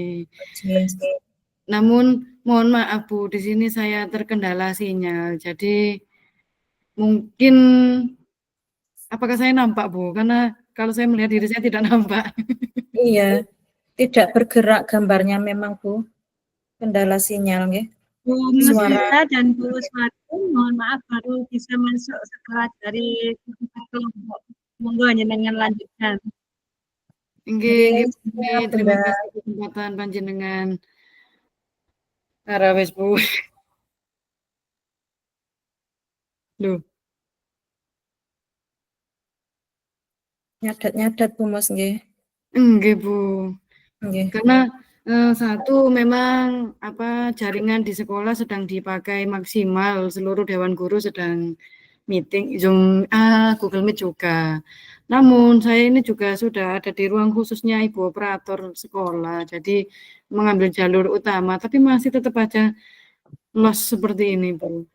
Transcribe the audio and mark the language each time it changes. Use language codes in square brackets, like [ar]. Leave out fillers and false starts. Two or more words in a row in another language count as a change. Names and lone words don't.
[id] Namun mohon maaf Bu, di sini saya terkendala sinyal. Jadi mungkin apakah saya nampak Bu? Karena kalau saya melihat diri saya tidak nampak. Iya, tidak bergerak gambarnya memang Bu. Kendala sinyal nggih. Bu Suara. Musita dan Bu Swati, mohon maaf baru bisa masuk setelah dari kelompok. [jv] Monggo jenengan lanjutkan. [id] Nggih, terima kasih kesempatan panjenengan. Arawes Bu. Loh. Nyadat-nyadat Bu Mus nggih. [jv] Nggih Bu. Nggih. [id] Karena satu memang jaringan di sekolah sedang dipakai maksimal, seluruh dewan guru sedang meeting Zoom, Google Meet juga. Namun saya ini juga sudah ada di ruang khususnya Ibu operator sekolah, jadi mengambil jalur utama, tapi masih tetap aja loss seperti ini Bu.